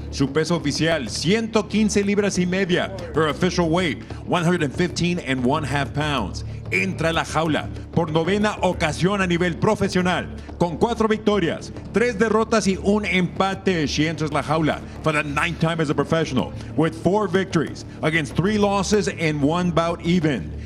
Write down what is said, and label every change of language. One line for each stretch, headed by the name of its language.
Spanish: Su peso oficial, 115 libras y media.
English: Her official weight, 115.5 pounds.
Spanish: Entra a la jaula por 9ª ocasión a nivel profesional, con 4 victorias, 3 derrotas y un empate.
English: She enters la jaula for the 9th time as a professional, with 4 victories against 3 losses and 1 bout even.